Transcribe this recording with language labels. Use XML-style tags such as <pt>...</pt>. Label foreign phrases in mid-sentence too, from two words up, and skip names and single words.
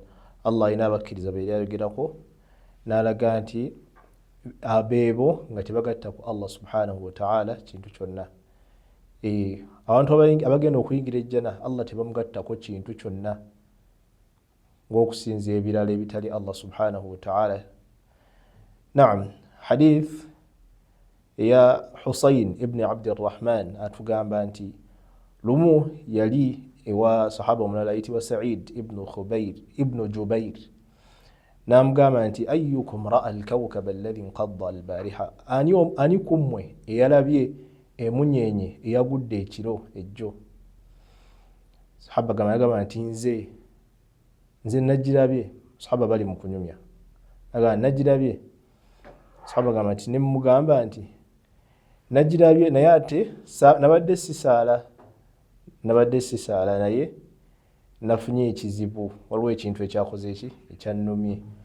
<lg>Allah ina abakkiriza be yayogerako n'alaga nti abeebo nga tebagatta ku</lg> <ar>الله سبحانه وتعالى</ar> <lg>kintu kyonna. Abantu abagenda okuyingira ejjana Allah tebamugattako kintu kyonna ng'okusinza ebirala ebitali</lg> <ar>الله سبحانه وتعالى.</ar> <lg>Naam, hadith ya Husayn ibn Abdirrahman atugamba nti lumu yali ewa sahaba omulala ayitibwa Sa'id ibn Jubair, n'amugamba nti</lg> <ar>أيكم رأى الكوكب الذي انقض البارحة,</ar> <lg>ani kummwe eyalabye emunyenye eyagudde ekiro ejjo? Sahaba gamba nti nze nagirabye. Sahaba bali mu kunyumya, agamba nagirabye. Sahaba gamba nti ne mugamba nti nagirabye naye ate nabadde sisaala naye nafunye ekizibu, waliwo ekintu ekyakoze ekyannumye.</lg>